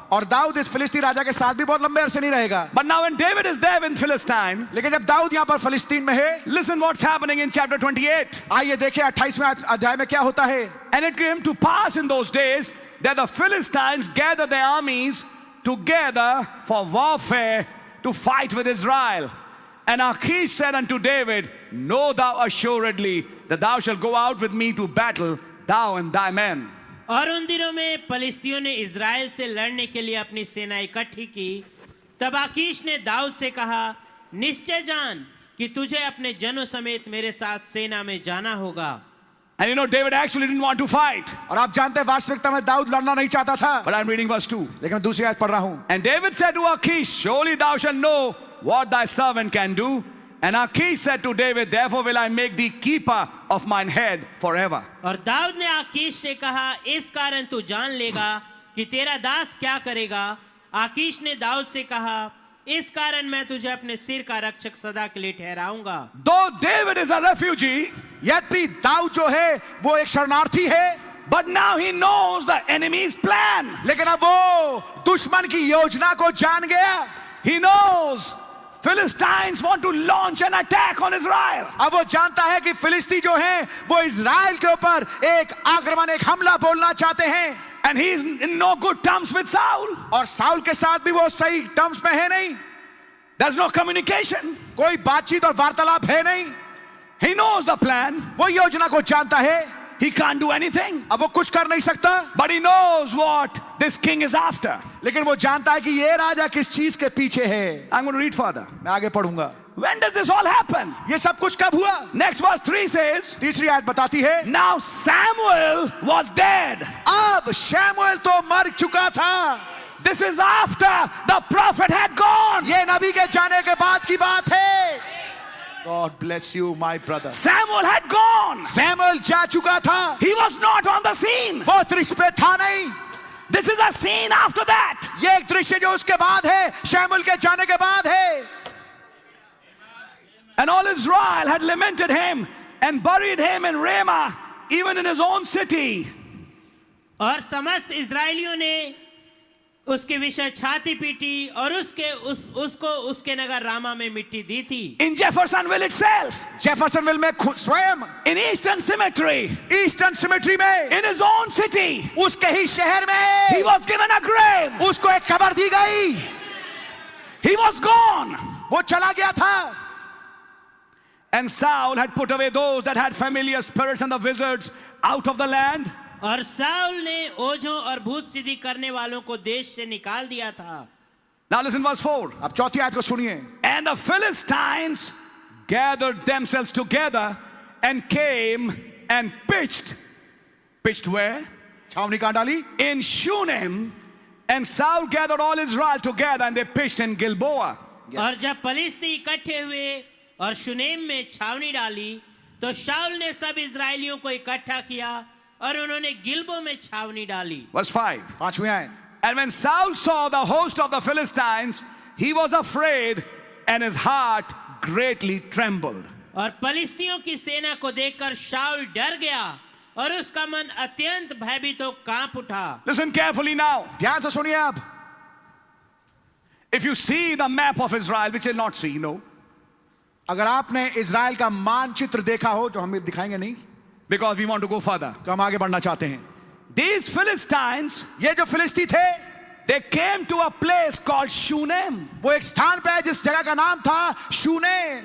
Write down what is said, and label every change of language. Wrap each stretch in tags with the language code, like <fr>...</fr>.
<hi>और दाऊद इस फिलिस्ती राजा के साथ भी बहुत लंबे अरसे नहीं रहेगा।</hi> <en>But now when David is there in Philistine,</en> <hi>लेकिन जब दाऊद यहां पर फिलिस्तीन में है,</hi> <en>listen what's happening in chapter 28.</en> <hi>आइए देखें 28वें अध्याय में क्या होता है।</hi> <en>And it came to pass in those days that the Philistines gathered their armies together for warfare to fight with Israel. And Achish said unto David, Know thou assuredly that thou shalt go out with me to battle, thou and thy men.</en> <hi>और उन दिनों में फलिस्तियों ने Israel से लड़ने के लिए अपनी सेना इकट्ठी की। तब आकीश ने दाऊद से कहा, निश्चय जान कि तुझे अपने जनों समेत मेरे साथ सेना में जाना होगा।</hi> <en>And you know, David actually didn't want to fight.</en> <hi>और आप जानते हैं वास्तविकता में दाऊद लड़ना नहीं चाहता था।</hi> <en>But I'm reading verse 2.</en> <hi>लेकिन मैं दूसरी आयत पढ़ रहा हूं।</hi> <en>And David said to Achish, Surely thou shalt know what thy servant can do. And Achish said to David, Therefore will I make thee keeper of mine head forever.</en> <hi>और दाऊद ने आकीश से कहा, इस कारण तू जान लेगा कि तेरा दास क्या करेगा। आकीश ने दाऊद से कहा, इस कारण मैं तुझे अपने सिर का रक्षक सदा के लिए ठहराऊंगा।</hi> <en>Though David is a refugee,</en> <hi>यद्यपि दाऊद जो है वो एक शरणार्थी है,</hi> <en>but now he knows the enemy's plan.</en> <hi>लेकिन अब वो दुश्मन की योजना को जान गया।</hi> <en>He knows Philistines want to launch an attack on Israel.</en> <hi>अब वो जानता है कि फिलिस्ती जो हैं वो इजराइल के ऊपर एक आक्रमण, एक हमला बोलना चाहते हैं।</hi> <en>And he is in no good terms with Saul.</en> <hi>और साउल के साथ भी वो सही टर्म्स में है नहीं,</hi> <en>There's no communication.</en> <hi>कोई बातचीत और वार्तालाप है नहीं।</hi> <en>He knows the plan.</en> <hi>वो योजना को जानता है,</hi> <en>He can't do anything.</en> <hi>अब वो कुछ कर नहीं सकता,</hi> <en>But he knows what this king is after.</en> <hi>लेकिन वो जानता है कि ये राजा किस चीज के पीछे है।</hi> <en>I'm going to read further.</en> <hi>मैं आगे पढ़ूंगा।</hi> <en>When does this all happen?</en> <hi>ये सब कुछ कब हुआ?</hi> <en>Next verse 3 says,</en> <hi>तीसरी आयत बताती है,</hi> <en>Now Samuel was dead.</en> <hi>अब शमूएल तो मर चुका था।</hi> <en>This is after the prophet had gone.</en> <hi>ये नबी के जाने के बाद की बात है।</hi> <en>God bless you, my brother. Samuel had gone.</en> <hi>शमूएल जा चुका था,</hi> <en>He was not on the scene.</en> <hi>वो दृश्य पे था नहीं।</hi> <en>This is a scene after that.</en> <hi>ये एक दृश्य जो उसके बाद है, शमूएल के जाने के बाद है।</hi> <en>And all Israel had lamented him and buried him in Ramah, even in his own city.</en> <hi>और समस्त इजरायलियों ने उसके विषय छाती पीटी और उसको उसके नगर रामा में मिट्टी दी थी।</hi> <en>In Jeffersonville itself,</en> <hi>जेफरसनविल में स्वयं,</hi> <en>in Eastern Cemetery,</en> <hi>eastern symmetry में,</hi> <en>in his own city,</en> <hi>उसके ही शहर</hi> <en>he was given a grave.</en> <hi>उसको एक कब्र दी गई।</hi> <en>He was gone.</en> <hi>वो चला गया था।</hi> <en>And Saul had put away those that had familiar spirits and the wizards out of the land.</en> <hi>और साउल ने ओझों और भूत सिद्धि करने वालों को देश से निकाल दिया था।</hi> <en>Now listen verse 4.</en> <hi>अब चौथी आयत को सुनिए।</hi> <en>And the Philistines gathered themselves together and came and pitched. Pitched where?</en> <hi>छावनी कहाँ डाली?</hi> <en>In Shunem. And Saul gathered all Israel together and they pitched in Gilboa.</en> <hi>और जब फलिस्ती इकट्ठे हुए और शुनेम में छावनी डाली तो शाऊल ने सब इजरायलियों को इकट्ठा किया और उन्होंने गिलबो में छावनी डाली।</hi> <en>Verse 5.</en> <hi>पांचवी आयत।</hi> <en>And when Saul saw the host of the Philistines, he was afraid and his heart greatly trembled.</en> <hi>और फलिस्तियों की सेना को देखकर शाऊल डर गया और उसका मन अत्यंत भयभीत हो कांप उठा।</hi> <en>Listen carefully now.</en> <hi>ध्यान से सुनिए आप।</hi> <en>If you see the map of Israel, which you'll not see, no,</en> <hi>अगर आपने इजराइल का मानचित्र देखा हो, जो हमें दिखाएंगे नहीं,</hi> <en>because we want to go further.</en> <hi>तो हम आगे बढ़ना चाहते हैं।</hi> <en>These Philistines,</en> <hi>ये जो फिलिस्ती थे,</hi> <en>they came to a place called Shunem.</en> <hi>वो एक स्थान पे है जिस जगह का नाम था शूने।</hi>